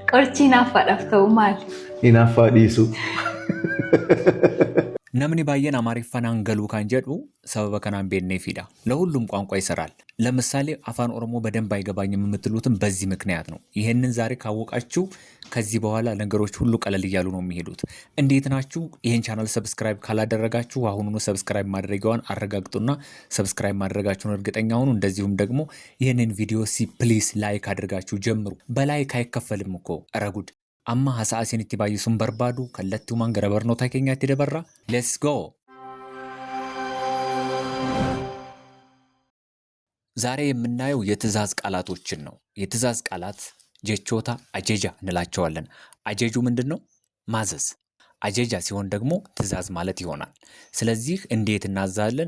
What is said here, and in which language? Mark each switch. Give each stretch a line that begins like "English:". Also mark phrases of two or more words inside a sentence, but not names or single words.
Oromo: Qorchi naaffaadhaaf ta'u maali? Hinaaffaa dhiisu. Namni baay'een Amaariffaan galuu kan jedhu sababa kanaan beekneefidha.
Amharic: ለሁሉም ቋንቋ ይሰራል። ለምሳሌ አፋን ኦሮሞ በደንብ አይገባኝም የምትሉትም በዚህ ምክንያት ነው። ይሄንን ዛሬ ካወቃችሁ ከዚህ በኋላ ነገሮች ሁሉ ቀለል እያሉ ነው የሚሄዱት። እንዴት ናችሁ? ይሄን ቻናል ሰብስክራይብ ካላደረጋችሁ አሁኑኑ ሰብስክራይብ ማድረጊያዋን አረጋግጡና ሰብስክራይብ ማድረጋችሁን እርግጠኛ ሁኑ። እንደዚሁም ደግሞ ይህንን ቪዲዮ ፕሊስ ላይክ አድርጋችሁ ጀምሩ። በላይክ አይከፈልም እኮ ረጉድ
Oromo: amma hasa'a isinitti baay'isuun barbaadu kallattiiwwan gara barnoota keenyaatti dabarra.
English: Let's go!
Amharic: ዛሬ የምናየው የትእዛዝ ቃላቶችን ነው። የትእዛዝ ቃላት
Oromo: jechoota ajajaa
Amharic: እንላቸዋለን። አጀጁ ምንድን ነው? ማዘዝ። አጀጃ ሲሆን ደግሞ ትእዛዝ ማለት ይሆናል። ስለዚህ እንዴት እናዛለን?